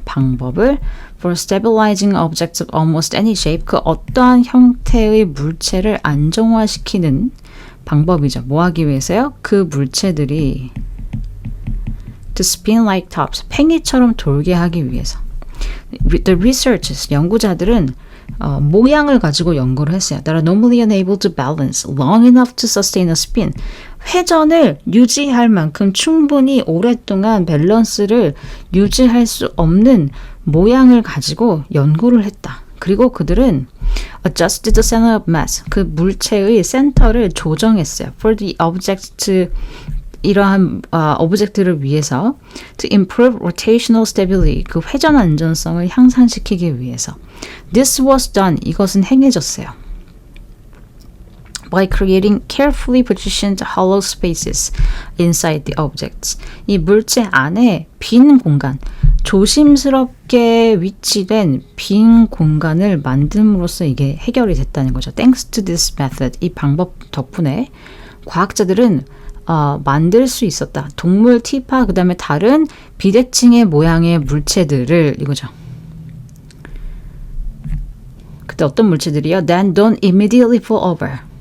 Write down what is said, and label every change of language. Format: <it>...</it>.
<ko>방법을</ko> <en>for stabilizing objects of almost any shape,</en> <ko>그 어떠한 형태의 물체를 안정화시키는 방법이죠. 뭐 하기 위해서요? 그 물체들이</ko> <en>to spin like tops,</en> <ko>팽이처럼 돌게 하기 위해서.</ko> <en>The researchers,</en> <ko>연구자들은 모양을 가지고 연구를 했어요.</ko> <en>That are normally unable to balance long enough to sustain a spin.</en> <ko>회전을 유지할 만큼 충분히 오랫동안 밸런스를 유지할 수 없는 모양을 가지고 연구를 했다. 그리고 그들은</ko> <en>adjusted the center of mass,</en> <ko>그 물체의 센터를 조정했어요.</ko> <en>For the object,</en> <ko>이러한 오브젝트를 위해서</ko> <en>to improve rotational stability,</en> <ko>그 회전 안전성을 향상시키기 위해서.</ko> <en>This was done,</en> <ko>이것은 행해졌어요.</ko> <en>By creating carefully positioned hollow spaces inside the objects.</en> <ko>이 물체 안에 빈 공간, 조심스럽게 위치된 빈 공간을 만듦으로써 이게 해결이 됐다는 거죠.</ko> <en>Thanks to this method,</en> <ko>이 방법 덕분에 과학자들은 만들 수 있었다. 동물, 티파, 그 다음에 다른 비대칭의 모양의 물체들을, 이거죠. 그때 어떤 물체들이요?</ko> <en>Then don't immediately fall over.</en>